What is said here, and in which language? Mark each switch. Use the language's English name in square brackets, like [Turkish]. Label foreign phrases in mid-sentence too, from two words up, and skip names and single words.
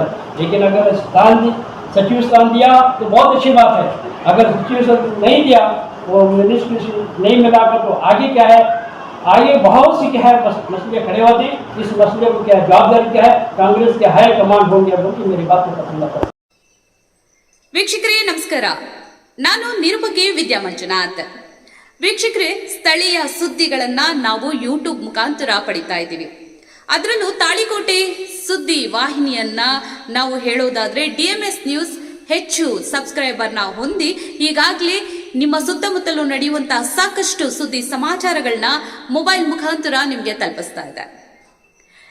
[Hindi] लेकिन अगर सचिव स्थान दिया तो बहुत अच्छी बात है, अगर सचिव नहीं दिया वो मिनिस्ट्री नहीं मिलाकर तो आगे क्या है आगे बहुत सी क्या है मसले खड़े होते हैं। इस मसले को क्या है जवाबदारी क्या है कांग्रेस के [English] high command [Hindi] होंगे बोलकर मेरी बात को पसंद आता है। [Kannada] ವೀಕ್ಷಕರೇ ನಮಸ್ಕಾರ, ನಾನು ನಿರುಪಗೆ ವಿದ್ಯಾ ಮಂಜುನಾಥ್. ವೀಕ್ಷಕರೇ, ಸ್ಥಳೀಯ ಸುದ್ದಿಗಳನ್ನ ನಾವು ಯೂಟ್ಯೂಬ್ ಮುಖಾಂತರ ಪಡಿತಾ ಇದ್ದೀವಿ. ಅದರಲ್ಲೂ ತಾಳಿಕೋಟೆ ಸುದ್ದಿ ವಾಹಿನಿಯನ್ನ ನಾವು ಹೇಳೋದಾದ್ರೆ DMS ನ್ಯೂಸ್ ಹೆಚ್ಚು ಸಬ್ಸ್ಕ್ರೈಬರ್ನ ಹೊಂದಿ ಈಗಾಗಲೇ ನಿಮ್ಮ ಸುತ್ತಮುತ್ತಲೂ ನಡೆಯುವಂತಹ ಸಾಕಷ್ಟು ಸುದ್ದಿ ಸಮಾಚಾರಗಳನ್ನ ಮೊಬೈಲ್ ಮುಖಾಂತರ ನಿಮಗೆ ತಲುಪಿಸ್ತಾ ಇದೆ.